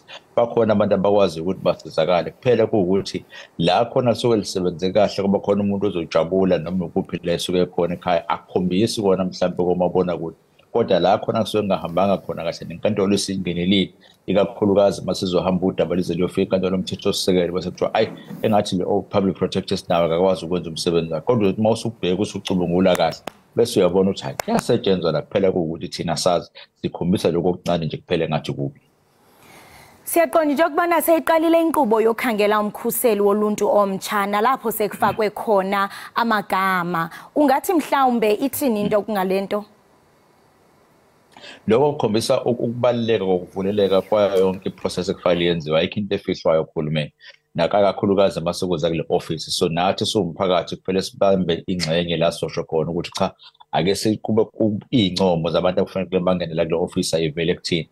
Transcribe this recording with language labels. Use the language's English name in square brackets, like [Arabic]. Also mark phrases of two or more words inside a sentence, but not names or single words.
[Zulu] bakhona abantu abakwazi ukuthi basizakale kuphela kuwukuthi la khona suke lisebenze kahle kuba khona umuntu ozojabula noma ukuphi la esuke khona ekhaya akukhombisi kona mhlawumbe komabona kude kodwa la khona kusuke ngahambanga khona kahle nenkantolo isingenelile ikakhulukazi masizohamba udaba lize liyofika inkantolo yomthethosisekelo bese kuthiwa ayi engathi le [English] public protector [Zulu] nawe akakwazi ukwenza umsebenzi wakhe kodwa uma usubheka usucubungula kahle bese uyabona ukuthi hayi kuyasetshenzwa la kuphela kuwukuthi thina sazi sikhombisa lokho okuncane nje kuphele ngathi kubi. [Xhosa] Siyaqonda nje ukubana seyiqalile inkqubo yokukhangela umkhuseli woluntu omtsha nalapho sekufakwe khona amagama. Ungathi mhlawumbe ithini into kungalento? [Zulu] Lokho kukhombisa ukubaluleka kokuvuleleka kwayo yonke iprocess ekufanele yenziwe ayikho into efihlwayo kuhulumeni nakakhulukazi masekuza kule office so nathi siwumphakathi kuphela sibambe ingxenye la sosho khona ukuthi cha ake sikube iy'ncomo zabantu akufanele bangenela kule office ayivele kuthini.